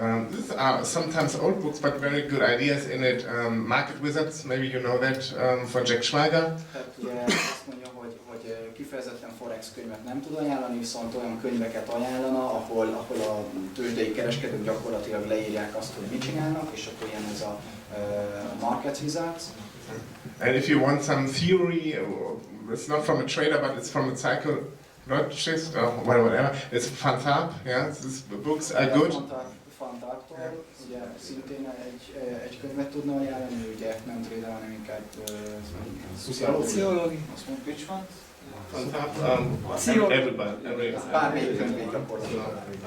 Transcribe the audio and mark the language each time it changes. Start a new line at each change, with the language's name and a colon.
English: These are sometimes old books, but very good ideas in it. Market Wizards, maybe you know that, for Jack Schweiger.
Hungarian: Tehát ugye azt mondja, hogy kifejezetten forex könyvet nem tud ajánlani, viszont olyan könyveket ajánlana, ahol a tőzsdei kereskedők gyakorlatilag leírják azt, hogy mit csinálnak, és akkor ilyen ez a Market Wizards.
English: And if you want some theory, it's not from a trader, but it's from a psychologist or whatever. It's Fantab. Yeah, these books are good.
Hungarian: Fantáktól, ugye szintén egy könyvet tudna ajánlani, ő ugye nem trader, hanem inkább Szociológi. Azt mondjuk,
English: which one? Fantab, everybody.
Hungarian: Bármelyik könyvét gyakorlatilag.